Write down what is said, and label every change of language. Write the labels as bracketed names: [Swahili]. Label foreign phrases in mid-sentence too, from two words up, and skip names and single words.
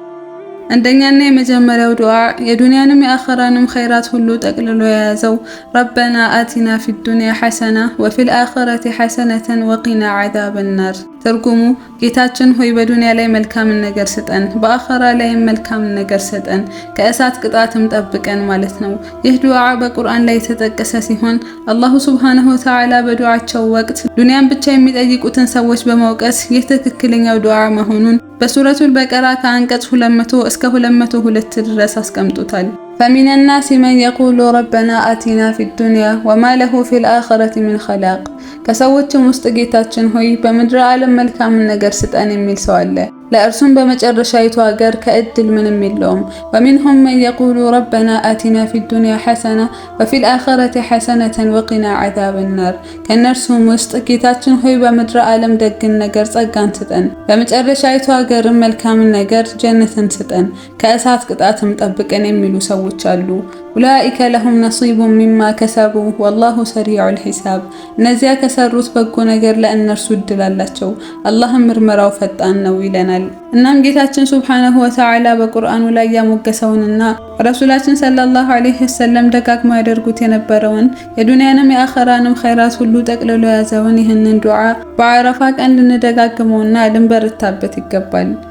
[Amharic] አንደኛና የመጀመሪያው ዱዓ የዱንያንም የአኺራንም ኸይራት ሁሉ ጠቅልሎ የያዘው [Arabic] ربنا آتنا في الدنيا حسنة وفي الآخرة حسنة وقنا عذاب النار። [Amharic] ትርጉሙ ጌታችን ሆይ በዱንያ ላይ መልካምን ነገር ስጠን፣ በአኺራ ላይ መልካምን ነገር ስጠን፣ ከእሳት ቅጣትም ጠብቀን ማለት ነው። ይህ ዱዓ በቁርአን ላይ የተጠቀሰ ሲሆን አላሁ [Arabic] سبحانه وتعالى [Amharic] በዱዓቸው ወቅት ዱንያን ብቻ የሚጠይቁትን ሰዎች በመውቀስ ይህ ትክክለኛው ዱዓ መሆኑን በሱረቱል በቀራ ከአንቀጽ 200 እስከ 202 ድረስ አስቀምጡታል። [Arabic] فمن الناس من يقول ربنا آتنا في الدنيا وما له في الآخرة من [Amharic] خلاق ከሰዎችም ውስጥ ጌታችን ሆይ በምድር ዓለም መልካምን ነገር ስጠን የሚል ሰው አለ፣ ለእርሱም በመጨረሻይቱ ሀገር ከእድል ምንም የለውም። [Arabic] ومنهم من يقول ربنا آتنا في الدنيا حسنة وفي الآخرة حسنة وقنا عذاب النار [Amharic] ከነርሱም ውስጥ ጌታችን ሆይ በምድር ዓለም ደግን ነገር ጸጋን ስጠን፣ በመጨረሻይቱ ሀገር መልካምን ነገር ጀነትን ስጠን፣ ከእሳት ቅጣትም ጠብቀን የሚሉ ሰዎች አሉ። [Arabic] أولئك لهم نصيب مما كسبوا والله سريع الحساب። [Amharic] እነዚያ ከሰሩት በጎ ነገር ለእነርሱ እድል አላቸው፣ አላህም ምርመራው ፈጣን ነው ይለናል። እናም ጌታችን [Arabic] سبحانه وتعالى [Amharic] በቁርአኑ ላይ ያሞገሰውንና ረሱላችን [Arabic] صلى الله عليه وسلم [Amharic] ደጋግመው ያደርጉት የነበረውን የዱንያንም የአኺራንም ኸይራት ሁሉ ጠቅልሎ የያዘውን ይህንን ዱዓ በአረፋ ቀን ልንደጋግመውና ልንበረታበት ይገባል።